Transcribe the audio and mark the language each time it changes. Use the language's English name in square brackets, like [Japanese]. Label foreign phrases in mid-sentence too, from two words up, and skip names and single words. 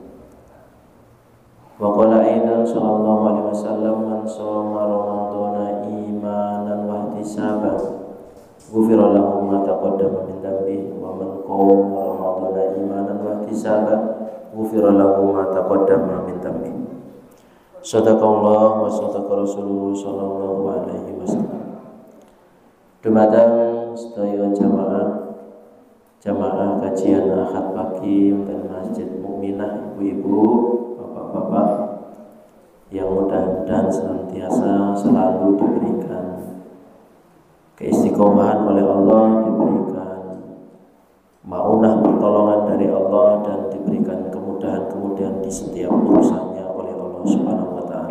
[Arabic] وقال أيضا صلى الله عليه وسلم من صام رمضان إيمانا واحتسابا غفر له ما تقدم من ذنبه ومن قام رمضان إيمانا واحتسابا غفر له ما تقدم من ذنبه. صدق الله وصدق رسول الله صلى الله عليه وسلم. [Javanese] Dumateng sedaya [Indonesian] jamaah kajian Ahad pagi dan Masjid Mukminah, ibu-ibu, bapak-bapak yang mudah-mudahan senantiasa selalu diberikan keistiqomahan oleh Allah, diberikan maunah pertolongan dari Allah, dan diberikan kemudahan-kemudahan di setiap urusannya oleh Allah [Arabic] سبحانه وتعالى.